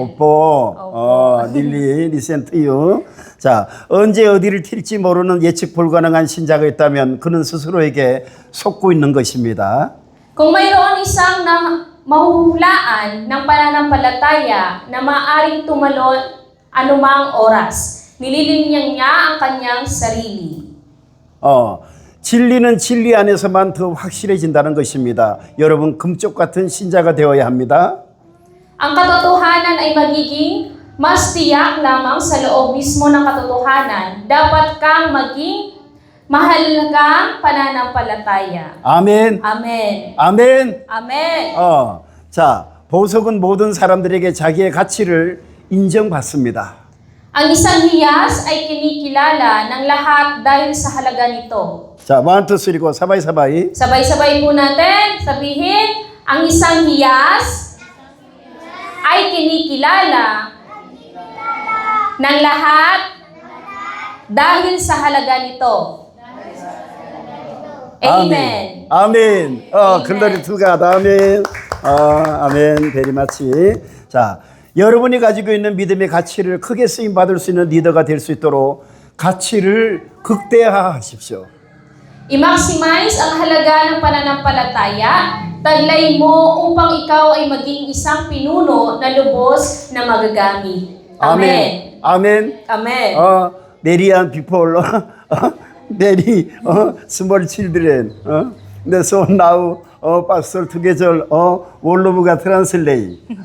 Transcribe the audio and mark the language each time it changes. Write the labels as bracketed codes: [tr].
[en] 오뽀, 릴리, listen to you. [ko] 자, 언제 어디를 튈지 모르는 예측 불가능한 신자가 있다면 그는 스스로에게 속고 있는 것입니다. [tl] Kung mayroon isang mahuhulaan ng pananampalataya na maaaring tumalon anumang oras, nililinyang niya ang kanyang sarili. [ko] 진리는 진리 안에서만 더 확실해진다는 것입니다. 여러분, 금쪽 같은 신자가 되어야 합니다. [tl] Ang katotohanan ay magiging mas tiyak lamang sa loob mismo ng katotohanan. Dapat kang maging mahalagang pananampalataya. [ko] 아멘. [en] Amen. [ko] 아멘. [en] Amen. [ko] 자, 보석은 모든 사람들에게 자기의 가치를 인정받습니다. [tl] Ang isang hiyas ay kinikilala ng lahat dahil sa halaga nito. [ko] 자, 1, 2, 3고 사바이. [tl] Sabay-sabay po natin sabihin, ang isang hiyas ay kinikilala ng lahat dahil sa halaga nito. [en] Amen. 아멘. 글로리 투 갓. 아멘. 아멘. 베리 마치. [ko] 자, 여러분이 가지고 있는 믿음의 가치를 크게 쓰임 받을 수 있는 리더가 될 수 있도록 가치를 극대화하십시오. [tl] I-maximize ang halaga ng pananampalataya, taglay mo upang ikaw ay maging isang pinuno na lubos na magagamit. [en] Amen. [ko] 아멘. [en] Amen. 메리안 people. 메리 small children. 근데 so now pastor together 원로브가 translate.